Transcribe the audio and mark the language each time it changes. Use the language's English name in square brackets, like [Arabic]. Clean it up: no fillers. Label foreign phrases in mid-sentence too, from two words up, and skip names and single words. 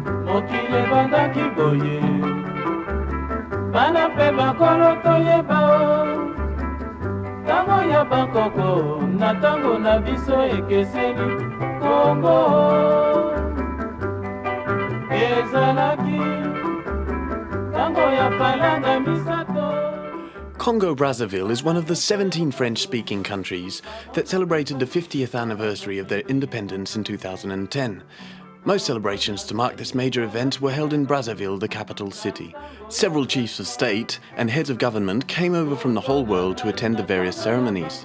[Lingala] mokili ebandaki boye bana mpe bakolo toyeba o ntango ya bankoko na ntango na biso ekeseni kongo ezalaki ntango ya palanga misato. [English] Congo-Brazzaville is one of the 17 French-speaking countries that celebrated the 50th anniversary of their independence in 2010. Most celebrations to mark this major event were held in Brazzaville, the capital city. Several chiefs of state and heads of government came over from the whole world to attend the various ceremonies.